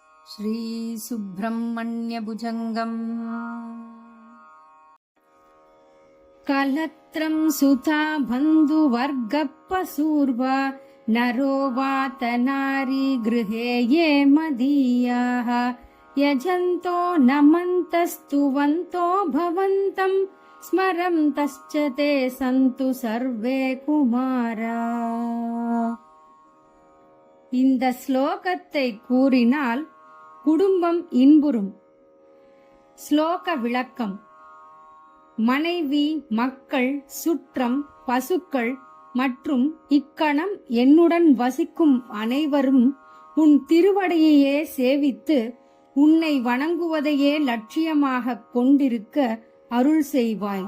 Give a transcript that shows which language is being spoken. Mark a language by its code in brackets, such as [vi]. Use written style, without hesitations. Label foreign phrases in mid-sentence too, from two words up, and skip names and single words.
[sa] श्रीसुब्रह्मण्यभुजङ्गम् कलत्रं सुता बन्धुवर्गप्पसूर्वा नरो वात नारी गृहे ये मदीयाः यजन्तो नमन्तस्तुवन्तो भवन्तं स्मरन्तश्च ते सन्तु सर्वे कुमारा। [ta] இந்த ஸ்லோகத்தை கூறினால் குடும்பம் இன்புறும். ஸ்லோக விளக்கம்: மனைவி, மக்கள், சுற்றம், பசுக்கள் மற்றும் இக்கணம் என்னுடன் வசிக்கும் அனைவரும் உன் திருவடியையே சேவித்து உன்னை வணங்குவதையே லட்சியமாக கொண்டிருக்க அருள் செய்வாய்.